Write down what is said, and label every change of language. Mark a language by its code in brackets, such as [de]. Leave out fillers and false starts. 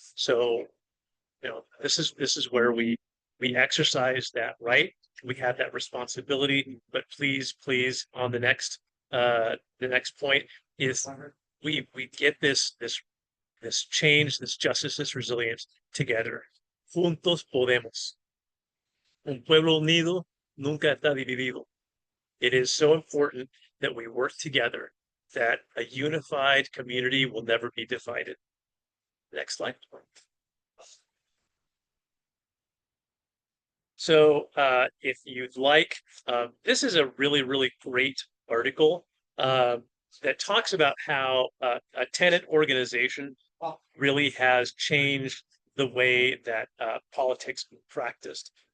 [en] So, this is where we exercise that right. We have that responsibility, but please, on the next point is we get this change, this justice, this resilience together. [es] Juntos podemos. Un pueblo unido nunca está dividido. [en] It is so important that we work together, that a unified community will never be divided. Next slide. So if you'd like, this is a really great article that talks about how a tenant organization really has changed the way that politics is practiced.